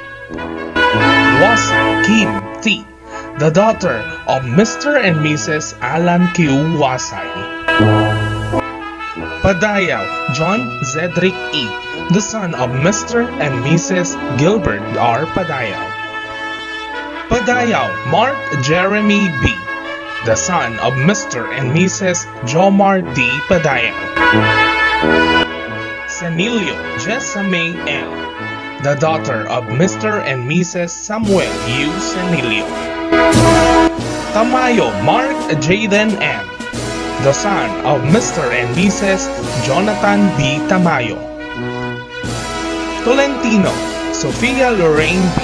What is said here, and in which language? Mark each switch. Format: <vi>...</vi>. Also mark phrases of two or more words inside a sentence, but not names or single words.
<en>Wasay Kim T. the daughter of Mr. and Mrs. Alan Q. Wasay. Padayaw John Zedric E. the son of Mr. and Mrs. Gilbert R. Padayaw. Padayaw Mark Jeremy B. the son of Mr. and Mrs. Jomar D. Padayaw. Senilio Jessamay L. the daughter of Mr. and Mrs. Samuel U. Senilio. Tamayo Mark Jaden M. the son of Mr. and Mrs. Jonathan B. Tamayo. Tolentino Sofia Lorraine B.</en>